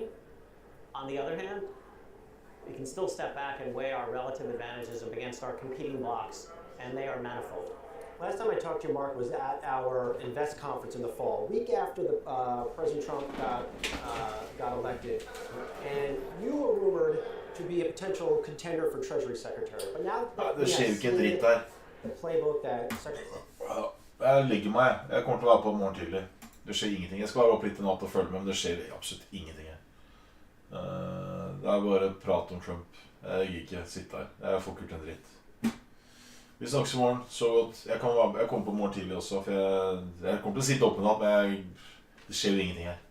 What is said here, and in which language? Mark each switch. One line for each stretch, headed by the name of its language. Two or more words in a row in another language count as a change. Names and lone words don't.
English: On the other hand, we can still step back and weigh our relative advantages up against our competing blocks, and they are manifold. Last time I talked to you, Mark, was at our Invest conference in the fall, week after President Trump got elected, and you were rumored to be a potential contender for Treasury Secretary. But now
Norwegian: det skjer ikke en dritt der.
English: The playbook that Secretary.
Norwegian: Jeg ligger meg. Jeg kommer til å være på morgen tidlig. Det skjer ingenting. Jeg skal være opp litt i natt og følge med, men det skjer absolutt ingenting. Det er bare prat om Trump. Jeg gidder ikke sitte her. Jeg får ikke gjort en dritt. Vi snakkes i morgen. Så godt. Jeg kommer på morgen tidlig også, for jeg kommer til å sitte oppe i natt, men det skjer jo ingenting her.